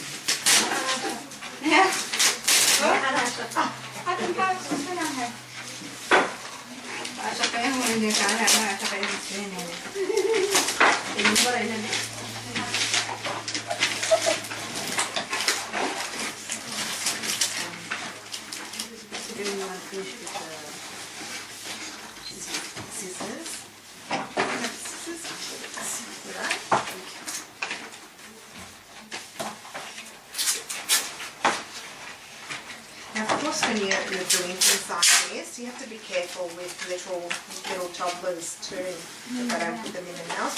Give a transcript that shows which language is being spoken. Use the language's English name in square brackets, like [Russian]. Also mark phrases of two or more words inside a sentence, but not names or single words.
[Swedish] Ja. Aten pausa sanan här. Alltså kan jag hålla det så här när jag tar det in. Det är bara en. Scissors. [English] Now, of course, when you're doing things like this, you have to be careful with little toddlers too, that they don't put them in the mouth.